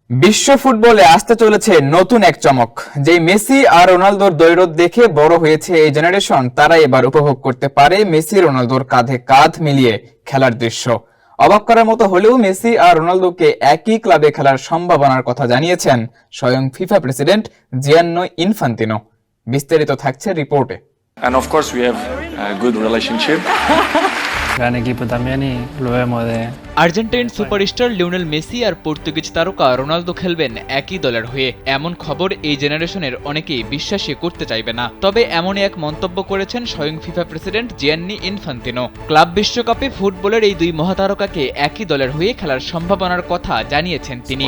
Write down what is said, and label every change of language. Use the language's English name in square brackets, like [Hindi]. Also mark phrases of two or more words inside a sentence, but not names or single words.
[Bangla] বিশ্ব ফুটবলে আসতে চলেছে নতুন এক চমক। যেই মেসি আর রোনালদোর দ্বৈরথ দেখে বড় হয়েছে এই জেনারেশন, তারা এবার উপভোগ করতে পারে মেসি রোনালদোর কাঁধে কাঁধ মিলিয়ে খেলার দৃশ্য। অবাক করার মতো হলেও মেসি আর রোনালদোকে একই ক্লাবে খেলার সম্ভাবনার কথা জানিয়েছেন স্বয়ং ফিফা প্রেসিডেন্ট জিয়ান্নি ইনফান্তিনো। বিস্তারিত থাকছে রিপোর্টে। [English] And of course we have a good relationship. [Spanish] Gran equipo también y lo vemos de... [Bangla] আর্জেন্টাইন সুপারস্টার লিওনেল মেসি আর পর্তুগিজ তারকা রোনালদো খেলবেন একই দলের হয়ে, এমন খবর এই জেনারেশনের অনেকেই বিশ্বাসই করতে চাইবে না। তবে এমনই এক মন্তব্য করেছেন স্বয়ং ফিফা প্রেসিডেন্ট জিয়ান্নি ইনফান্তিনো। ক্লাব বিশ্বকাপে ফুটবলের এই দুই মহাতারকাকে একই দলের হয়ে খেলার সম্ভাবনার কথা জানিয়েছেন তিনি।